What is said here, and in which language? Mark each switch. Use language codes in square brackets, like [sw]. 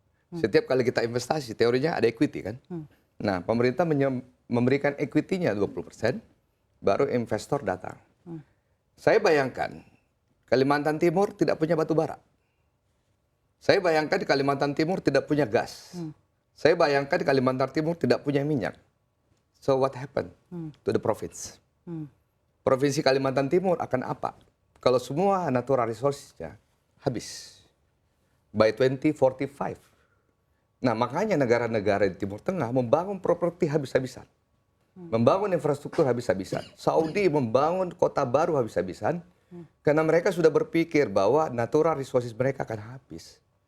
[id] Setiap kali kita investasi, teorinya ada equity kan. Nah, pemerintah memberikan equity-nya 20%, baru investor datang. Saya bayangkan, Kalimantan Timur tidak punya batu bara. Saya bayangkan di Kalimantan Timur tidak punya gas. Saya bayangkan di Kalimantan Timur tidak punya minyak. [en] So what happened to the province? [id] Provinsi Kalimantan Timur akan apa? Kalau semua natural resources-nya habis [en] by 2045. [id] Nah, makanya negara-negara di Timur Tengah membangun properti habis-habisan. Membangun infrastruktur habis-habisan. Saudi membangun kota baru habis-habisan karena mereka sudah berpikir bahwa natural resources mereka akan habis.